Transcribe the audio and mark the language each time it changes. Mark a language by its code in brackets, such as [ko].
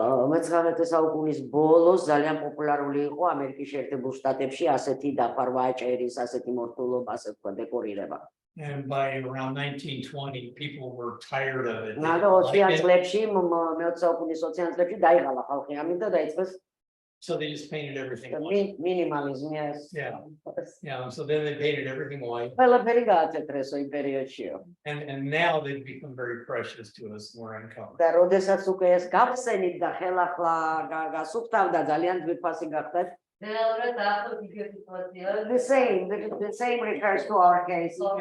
[ka] მე-19 საუკუნის ბოლოს ძალიან პოპულარული იყო ამერიკის შეერთებულ შტატებში ასეთი დაფარვა ჭერის, ასეთი მორთულობა, ასე თქვა დეკორირება. [en] And by around 1920, people were tired of it. [ka] და 20-იან წლებში, მე-20 საუკუნის 20-იან წლებში დაიღალა ხალხი ამით და დაიწყეს [en] So they just painted everything white. Minimalism, yes. Yeah. So then they painted everything white. [ka] ყველაფერი გააცეტრესო იმ პერიოდშიო. [en] And now they've become very precious to us. We're uncovered. [ka] და როდესაც უკვე ეს გავხსენით და ხელახლა გასუფთავდა ძალიან ძვირფასი გახდათ. [en] The same refers to our case.